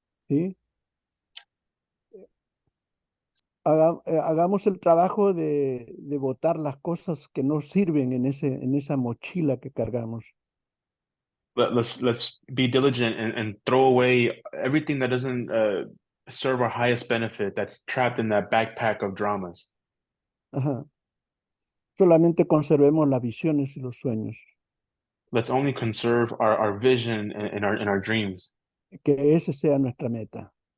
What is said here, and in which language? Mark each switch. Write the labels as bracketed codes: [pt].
[es] ¿Sí? Hagamos el trabajo de botar las cosas que no sirven en esa mochila que cargamos. [en] Let's be diligent and throw away everything that doesn't serve our highest benefit, that's trapped in that backpack of dramas. Ajá. [es] Solamente conservemos las visiones y los sueños. [en] Let's only conserve our vision and our dreams. [es] Que ese sea nuestra meta.